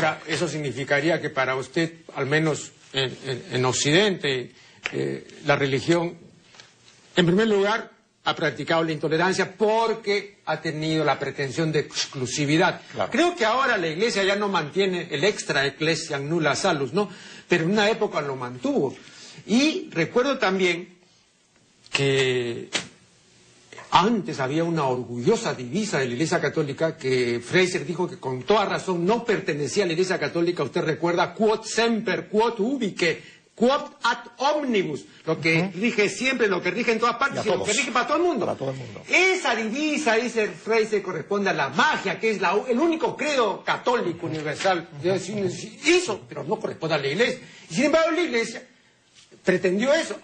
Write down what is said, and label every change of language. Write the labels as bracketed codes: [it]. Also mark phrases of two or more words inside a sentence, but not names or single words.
[es] Ahora, eso significaría que para usted, al menos en Occidente, la religión, en primer lugar, ha practicado la intolerancia porque ha tenido la pretensión de exclusividad. Claro. Creo que ahora la Iglesia ya no mantiene el [la] extra ecclesiam nulla salus, [es] ¿no? Pero en una época lo mantuvo. Y recuerdo también que antes había una orgullosa divisa de la Iglesia Católica que Fraser dijo que con toda razón no pertenecía a la Iglesia Católica. Usted recuerda, [la] quod semper, quod ubique, quod ad omnibus, [es] lo que rige siempre, lo que rige en todas partes, y lo que rige para todo el mundo. Para todo el mundo. Esa divisa, dice Fraser, corresponde a la magia, que es el único credo católico universal. Eso, pero no corresponde a la Iglesia. Y sin embargo la Iglesia pretendió eso.